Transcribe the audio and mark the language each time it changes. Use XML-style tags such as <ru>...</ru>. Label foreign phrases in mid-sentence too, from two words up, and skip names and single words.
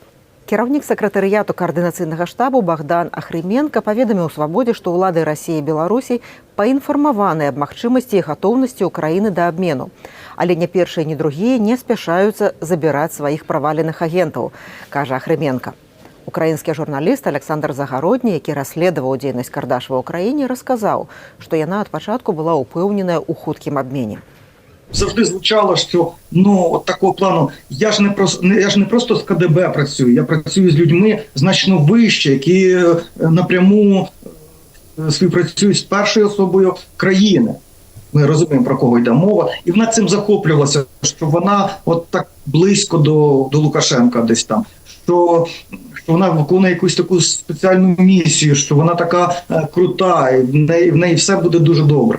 <be>Кіраўнік сакратарыяту каардынацыйнага штабу Богдан Ахрыменка паведаміў «Свабодзе», што ўлады Расіі і Беларусі паінфармаваны аб магчымасці і гатоўнасці Украіны да абмену. Але ні першыя, ні другія не спяшаюцца забіраць сваіх праваленых агентаў, кажа Ахрыменка. Украінскі журналіст Александр Загародні, які расследаваў дзейнасць Кардаш ва ўкраіне, расказаў, што яна ад пачатку была ўпэўненая ў хуткім абмене.</be> <uk>Завжди звучало, що от такого плану я ж не просто з КДБ працюю, я працюю з людьми значно вище, які напряму співпрацюють з першою особою країни. Ми розуміємо, про кого йде мова. І вона цим захоплювалася, що вона от так близько до Лукашенка десь там, що вона виконує якусь таку спеціальну місію, що вона така крута, і в неї все буде дуже добре.</uk>